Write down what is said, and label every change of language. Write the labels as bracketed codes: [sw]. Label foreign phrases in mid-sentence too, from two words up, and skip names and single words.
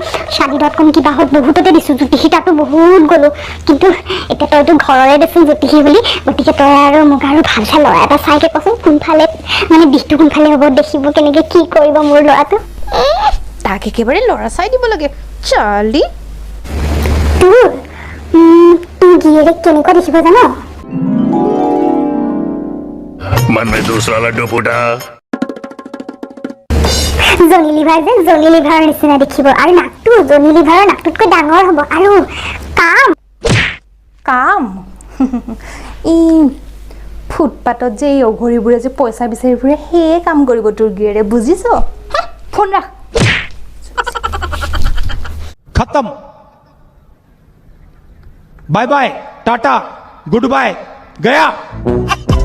[as] শাদি.com কিবাহত বহুততে দিছোঁ, জ্যোতিষী তাতো বহুত গ'লো, কিন্তু এতিয়া তইতো ঘৰৰে দেচোন জ্যোতিষী বুলি, গতিকে তই আৰু মোক আৰু ভাল চাই ল'ৰা এটা চাইকে কচোন কোনফালে মানে দিশটো কোনফালে হ'ব, দেখিব কেনেকে, কি কৰিব মোৰ ল'ৰাটো। তাক একেবাৰে ল'ৰা চাই দিব লাগে। চালি তোৰ গিয়েৰে কেনেকুৱা দেখিব জানো? [hi] मन में दूसरा लड्डू फूटा। [as] জনি লিভাৰৰ নিচিনা দেখিব, আৰু নাকটো জনি লিভাৰৰ নাকটোতকৈ ডাঙৰ হ'ব, আৰু কাম ই ফুটপাতত যে এই অঘৰীবোৰে যে পইচা বিচাৰি ফুৰে সেয়ে কাম কৰিব তোৰ গিয়েৰে, বুজিছ? ফোন ৰাখ। [hi] खत्म। [en] bye bye, tata, good bye, [hi] गया।